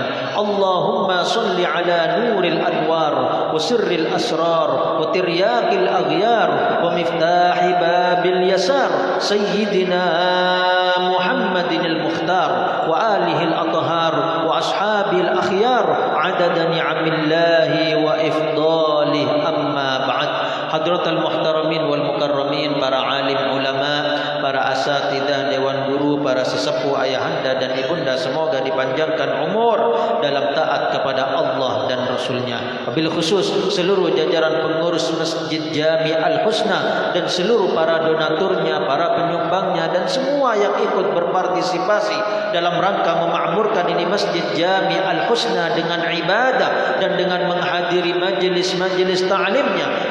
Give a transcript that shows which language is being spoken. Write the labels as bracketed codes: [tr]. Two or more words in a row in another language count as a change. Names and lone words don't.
[ar] اللهم صل على نور الأنوار وسر الأسرار وترياق الأغيار ومفتاح باب اليسار سيدنا محمد المختار وآله الأطهار وأصحابه الأخيار عدد نعم الله وإفضاله. أما بعد. حضرات المحترمين والمكرمين, [id] para alim ulama, para asatidzah, dewan guru, para sesepuh, ayahanda dan ibunda, semoga dipanjangkan umur dalam taat kepada Allah dan Rasulnya. [ar] وبالخصوص [id] seluruh jajaran pengurus Masjid Jami Al-Husna dan seluruh para donaturnya, para penyumbangnya dan semua yang ikut berpartisipasi dalam rangka memakmurkan ini Masjid Jami Al-Husna dengan ibadah dan dengan menghadiri majelis-majelis ta'limnya.